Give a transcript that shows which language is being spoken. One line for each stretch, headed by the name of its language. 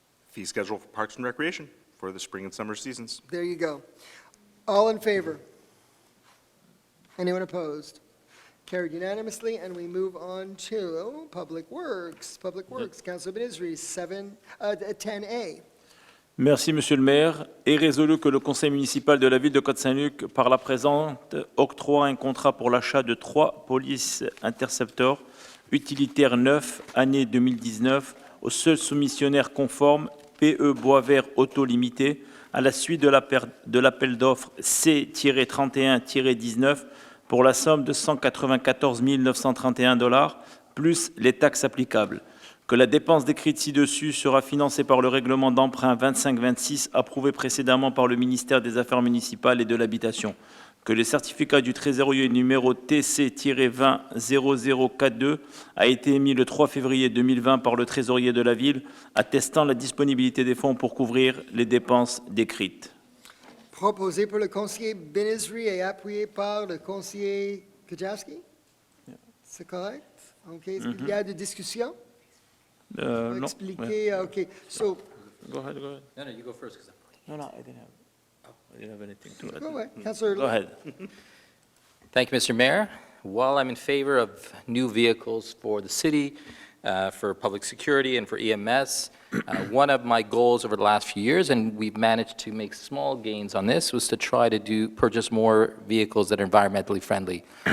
English: Fee schedule for Parks and Recreation for the spring and summer seasons. There you go. All in favor? Anyone opposed? Carried unanimously, and we move on to Public Works. Public Works, Councillor Benizri, 10A.
French: Merci, Monsieur le maire. Est résolu que le conseil municipal de la ville de Côte Saint-Luc, par la présente, octroie un contrat pour l'achat de 3 polices interceptors utilitaires neufs, année 2019, au seul soumissionnaire conforme PE Boisvert Auto Limité, à la suite de l'appel d'offres C-31-19 pour la somme de $194 931 plus les taxes applicables. Que la dépense décrite ci-dessus sera financée par le règlement d'emprunt 2526 approuvé précédemment par le ministère des Affaires municipales et de l'Habitation. Que le certificat du trésorier numéro TC-200042 a été émis le 3 février 2020 par le trésorier de la ville, attestant la disponibilité des fonds pour couvrir les dépenses décrites. Proposé par le conseiller Benizri et appuyé par le conseiller Kajawski? C'est correct? OK. Est-ce qu'il y a des discussions? Non. Expliquer, OK.
English: So, Go ahead, go ahead. No, you go first. No, I didn't have anything to add. go ahead. Councillor. Go ahead. Thank you, Mr. Mayor. While I'm in favor of new vehicles for the city, for public security and for EMS, one of my goals over the last few years, and we've managed to make small gains on this, was to try to purchase more vehicles that are environmentally friendly.